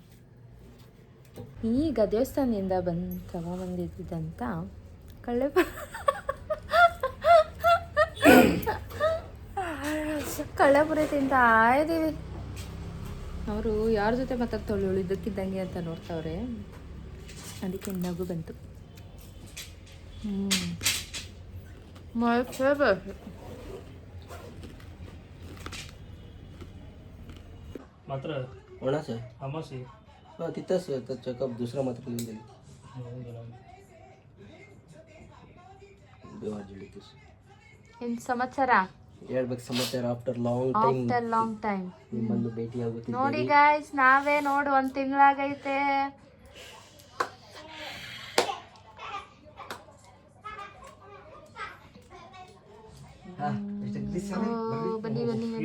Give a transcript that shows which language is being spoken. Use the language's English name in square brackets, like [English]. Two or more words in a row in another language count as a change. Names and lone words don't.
[Kannada] ಈಗ ದೇವಸ್ಥಾನದಿಂದ ತಗೊಂಬಂದಿದ್ದಂಥ ಕಳ್ಳೆಪುರಿ ತಿಂತಾ ಇದ್ದೀವಿ. ಅವರು ಯಾರ ಜೊತೆ ಮಾತಾಡ್ತಾವಳು ಇದ್ದಕ್ಕಿದ್ದಂಗೆ ಅಂತ ನೋಡ್ತಾವ್ರೆ, ಅದಕ್ಕೆ ನಗು ಬಂತು. [English] My favorite. [Marathi] मात्र कोणाचं आमाशी हां तिथंच तर चेकअप दुसरा मात्र लिहून दिली [Kannada] ಇನ್ ಸಮಾಚಾರ ಹೇಳ್ಬೇಕು ಸಮಾಚಾರ [English] after long time [Kannada] ನಿಮ್ಮನ್ನು ಭೇಟಿ ಆಗುತ್ತಿದ್ದೇವೆ ನೋಡಿ ಗಾಯ್ಸ್, ನಾವೇ ನೋಡು 1 ತಿಂಗಳಾಗೈತೆ. ಬನ್ನಿ ಬನ್ನಿ ಬನ್ನಿ.